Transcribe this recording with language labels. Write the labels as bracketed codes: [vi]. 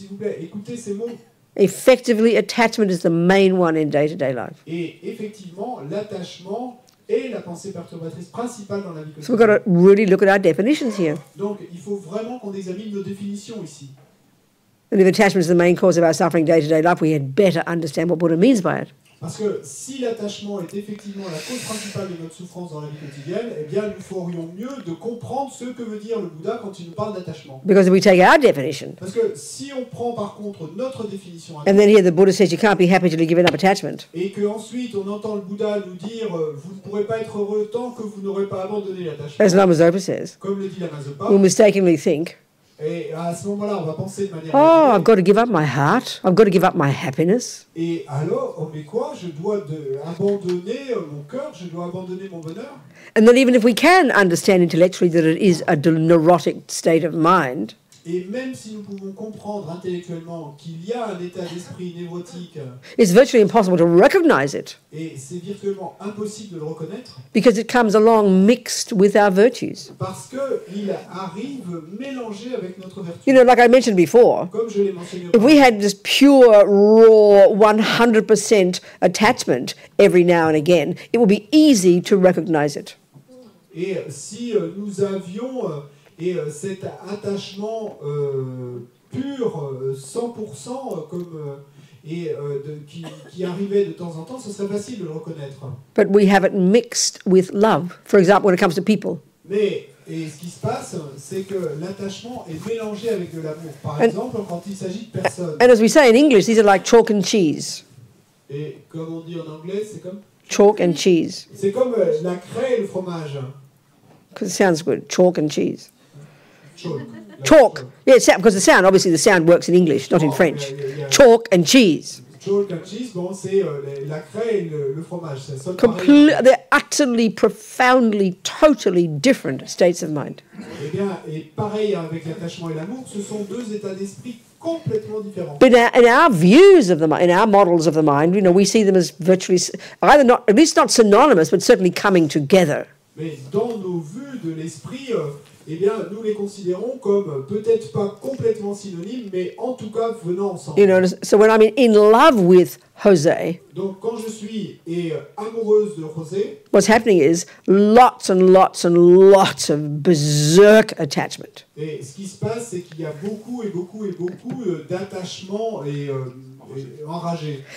[fr] S'il vous plaît, écoutez ces mots. [en] Effectively, attachment is the main one in day-to-day life. [fr] Et effectivement, l'attachement est la pensée perturbatrice principale dans la vie [en] So we've got [fr] quotidienne. [en] to really look at our definitions here. [fr] Donc, il faut vraiment qu'on examine nos définitions ici. [en] And if attachment is the main cause of our suffering day-to-day life, we had better understand what Buddha means by it. [fr] Parce que si l'attachement est effectivement la cause principale de notre souffrance dans la vie quotidienne, eh bien, nous ferions mieux de comprendre ce que veut dire le Bouddha quand il nous parle d'attachement. [en] Because if we take our definition, [fr] Parce que si on prend par contre notre définition [en] and then here the Buddha says you can't be happy till you've given up attachment, [fr] et qu'ensuite on entend le Bouddha nous dire vous ne pourrez pas être heureux tant que vous n'aurez pas abandonné l'attachement, [en] as Lama Zopa says, [fr] comme le dit la Mazopa, [en] we'll mistakenly think, [fr] et à ce moment-là on va penser de manière [en] oh, I've [fr] erronée. [en] got to give up my heart, I've got to give up my happiness. [fr] Et alors, oh mais quoi, je dois abandonner mon cœur, je dois abandonner mon bonheur. [en] And then even if we can understand intellectually that it is a neurotic state of mind, [fr] Et même si nous pouvons comprendre intellectuellement qu'il y a un état d'esprit névrotique, [en] it's virtually impossible to recognize it [fr] et c'est virtuellement impossible de le reconnaître, [en] because it comes along mixed with our virtues. [fr] parce qu'il arrive mélangé avec notre vertu. [en] You know, like I mentioned before, [fr] Comme je l'ai mentionné [en] if we had just pure, raw, 100% attachment every now and again, it would be easy to recognize it. [fr] Et si nous avions cet attachement pur, 100%, qui arrivait de temps en temps, ce serait facile de le reconnaître. [en] But we have it mixed with love. For example, when it comes to people. [fr] Mais ce qui se passe, c'est que l'attachement est mélangé avec de l'amour. Par exemple, quand il s'agit de personnes. [en] And as we say in English, these are like chalk and cheese. [fr] Et comme on dit en anglais, c'est comme... [en] Chalk and cheese. [fr] C'est comme la craie et le fromage. [en] Because it sounds good. Chalk and cheese. Chalk. Chalk. Yeah, because the sound, obviously the sound works in English, not in French. Chalk and cheese. Chalk and cheese, [fr] bon, c'est la craie et le fromage. Ça sonne pareil. [en] They're utterly, profoundly, totally different states of mind. [fr] Eh bien, et pareil avec l'attachement et l'amour, ce sont deux états d'esprit complètement différents. [en] But in our views of the mind, in our models of the mind, you know, we see them as virtually, either not, at least not synonymous, but certainly coming together. [fr] Mais dans nos vues de l'esprit, eh bien, nous les considérons comme peut-être pas complètement synonymes, mais en tout cas venant ensemble. [en] You know, so when I'm in love with Jose, [fr] Donc, quand je suis amoureuse de José, [en] what's happening is lots and lots and lots of berserk attachment. [fr] et ce qui se passe, c'est qu'il y a beaucoup et beaucoup et beaucoup d'attachements et enragés.